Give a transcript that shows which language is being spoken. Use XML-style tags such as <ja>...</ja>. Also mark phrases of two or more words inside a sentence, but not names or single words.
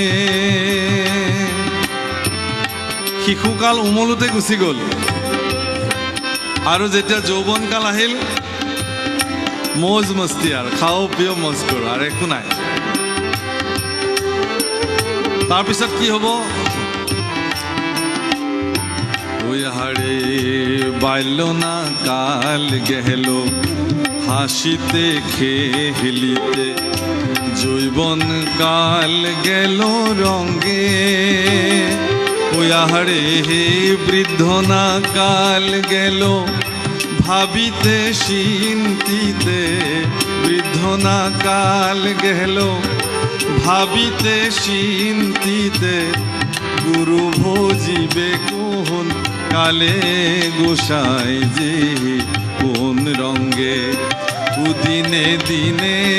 <as>শিশুকাল উমলোতে গুচি গ'ল, আৰু যেতিয়া যৌবন কাল আহিল</as> <hi>मौज मस्ती,</hi> <as>আৰু</as> <hi>खाओ पियो मौज करो,</hi> <as>আৰু একো নাই। তাৰপিছত কি হ'ব?</as> <bn>হাড়ে বাইল না কাল গেল হাসিতে খেলিতে, যৌবন কাল গেল রঙ্গে। ওই হাড়ে বৃদ্ধ না কাল গেল ভাবিতে চিন্তিতে বৃদ্ধ না কাল গেল, ভাবিতে চিন্তিতে গুরু ভজিবে কোন কালে, গোসাই যে কোন রঙ্গে দিনে দিনে</bn>